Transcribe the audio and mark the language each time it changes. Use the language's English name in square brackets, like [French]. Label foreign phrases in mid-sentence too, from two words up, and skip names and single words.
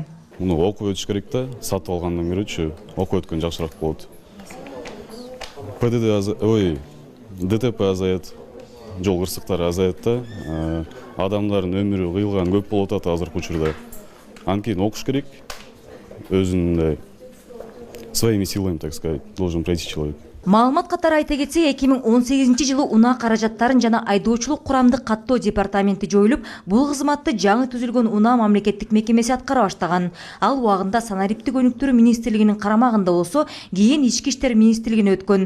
[Kyrgyz] Муну окуп өтүш керек да, сатып алгандан көрөчү, окуп өткөн жакшыраак болот. ДТП азаят, жол кырсыктары азаят да, адамдардын өмүрү кыйылган көп болуп атат азыркы учурда. Анткени окуш керек, өзүнүн [Russian] своими силами, так сказать, должен пройти человек. [Kyrgyz] Маалымат катары айта кетсек, 2018 жылы унаа каражаттарын жана айдоочулук курамдык каттоо департаменти жоюлуп, бул кызматты жаңы түзүлгөн унаа мамлекеттик мекемеси аткара баштаган. Ал убагында санариптик өнүктүрүү министрлигинин карамагында болсо, кийин ички иштер министрлигине өткөн.